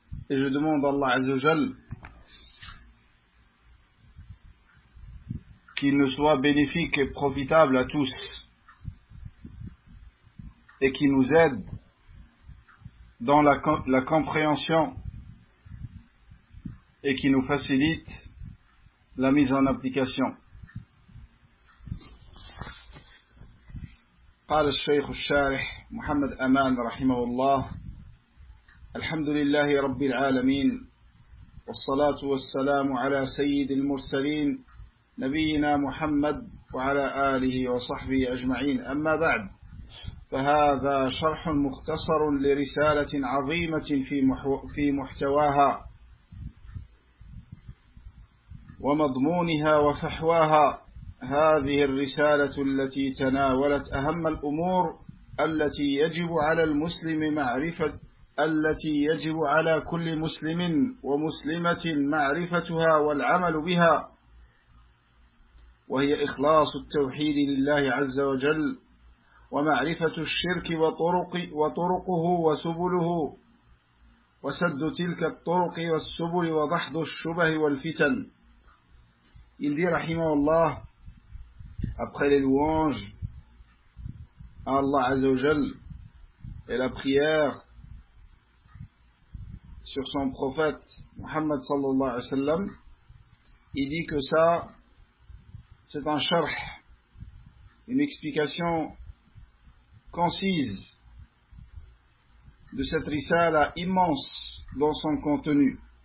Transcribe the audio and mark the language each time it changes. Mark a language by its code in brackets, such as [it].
[fr] Et je demande à Allah Azzajal qu'il nous soit bénéfique et profitable à tous, et qu'il nous aide dans la compréhension, et qu'il nous facilite la mise en application. [ar] قال الشيخ الشارح محمد أمان رحمه الله: الحمد لله رب العالمين، والصلاة والسلام على سيد المرسلين نبينا محمد وعلى آله وصحبه أجمعين. أما بعد، فهذا شرح مختصر لرسالة عظيمة في محتواها ومضمونها وفحواها. هذه الرسالة التي تناولت أهم الأمور التي يجب على المسلم معرفة التي يجب على كل مسلم ومسلمة معرفتها والعمل بها، وهي إخلاص التوحيد لله عز وجل، ومعرفة الشرك وطرقه وسبله، وسد تلك الطرق والسبل، ودحض الشبه والفتن. يلدي رحمه الله. [fr] Après les louanges à Allah Azzawajal et la prière sur son prophète Muhammad [ar] sallallahu alayhi wa sallam, [fr] il dit que ça, c'est un sharh, une explication concise de cette risala immense dans son contenu.